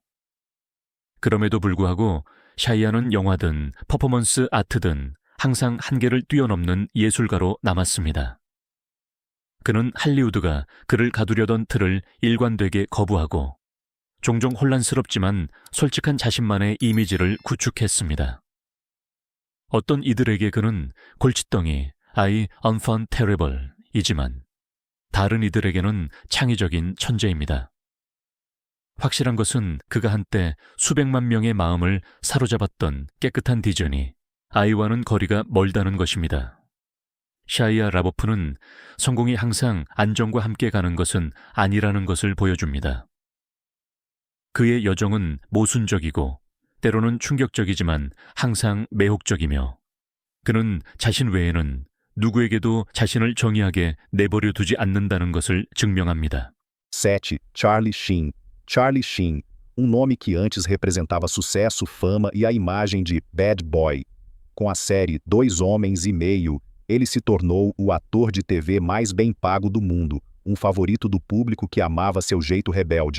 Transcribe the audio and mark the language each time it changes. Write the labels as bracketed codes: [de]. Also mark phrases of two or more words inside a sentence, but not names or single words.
[ko] 그럼에도 불구하고 샤이아는 영화든 퍼포먼스 아트든 항상 한계를 뛰어넘는 예술가로 남았습니다. 그는 할리우드가 그를 가두려던 틀을 일관되게 거부하고 종종 혼란스럽지만 솔직한 자신만의 이미지를 구축했습니다. 어떤 이들에게 그는 골칫덩이, I [fr] enfant terrible [ko] 이지만 다른 이들에게는 창의적인 천재입니다. 확실한 것은 그가 한때 수백만 명의 마음을 사로잡았던 깨끗한 디즈니, 아이와는 거리가 멀다는 것입니다. 샤이아 라보프는 성공이 항상 안정과 함께 가는 것은 아니라는 것을 보여줍니다. 그의 여정은 모순적이고 때로는 충격적이지만 항상 매혹적이며 그는 자신 외에는 누구에게도 자신을 정의하게 내버려 두지 않는다는 것을 증명합니다. 7. [pt] Charlie Sheen. Charlie Sheen, nome que antes representava sucesso, fama e a imagem de [en] bad boy. [pt] Com a série 2 Homens e Meio, ele se tornou o ator de TV mais bem pago do mundo, favorito do público que amava seu jeito rebelde.